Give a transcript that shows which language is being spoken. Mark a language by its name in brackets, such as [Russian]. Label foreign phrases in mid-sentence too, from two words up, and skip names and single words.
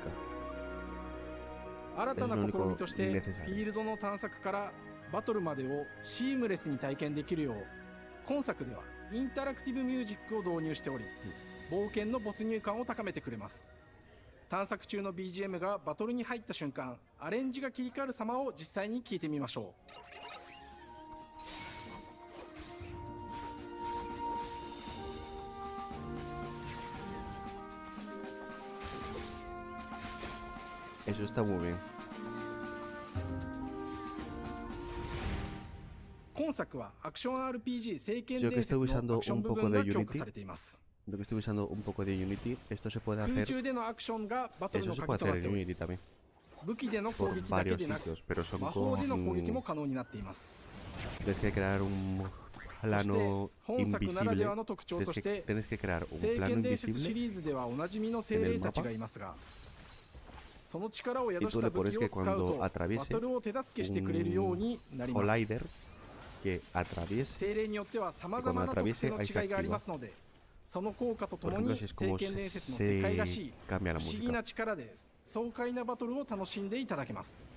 [Japanese] 新たな試みとしてフィールドの探索からバトルまでをシームレスに体験できるよう、今作ではインタラクティブミュージックを導入しており、冒険の没入感を高めてくれます。探索中の BGM がバトルに入った瞬間、アレンジが切り替わる様を実際に聞いてみましょう。 [Spanish] Eso está muy bien. [Japanese] 今作はアクション RPG 聖剣伝説のアクション部分が強化されています。 [Spanish] Yo que estoy usando un poco de Unity, esto se puede hacer. [Japanese] 空中でのアクションがバトルの鍵となっており、武器での攻撃だけでなく魔法での攻撃も可能になっています。 [Spanish] Tienes que crear un plano invisible. [Japanese] ならではの特徴として、 [Spanish] tienes que crear un [Japanese] 聖 [Spanish] plano [Japanese] 剣伝説 [Spanish] invisible [Japanese] シリーズではおなじみの精霊たちがいますが、その力を宿した武器を使うとバトルを手助けしてくれるようになります。精霊によっては様々な特性の違いがありますので、その効果とともに聖剣伝説の世界らしい不思議な力で爽快なバトルを楽しんでいただけます。